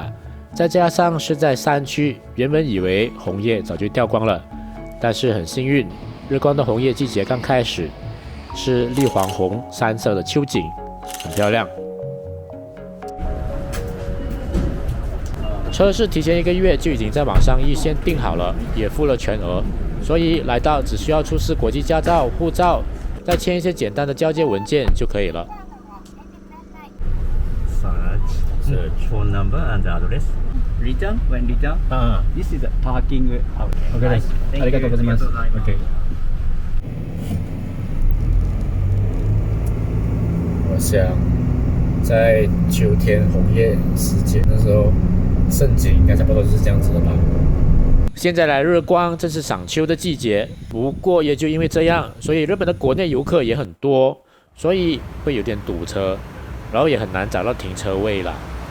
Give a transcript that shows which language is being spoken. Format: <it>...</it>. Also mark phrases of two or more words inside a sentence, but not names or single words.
<zh>再加上是在山区，原本以为红叶早就掉光了，但是很幸运，日光的红叶季节刚开始，是绿黄红3色的秋景，很漂亮。车是提前1个月就已经在网上预先订好了，也付了全额，所以来到只需要出示国际驾照、护照，再签一些简单的交接文件就可以了。</zh> <en>Search phone number and the address. Return when return. This is the parking out.</en> <ja>Okay, ありがとうございます。Okay.</ja> <zh>我想在秋天红叶时节的时候，盛景应该差不多就是这样子的吧。现在来日光正是赏秋的季节，不过也就因为这样，所以日本的国内游客也很多，所以会有点堵车，然后也很难找到停车位啦。</zh>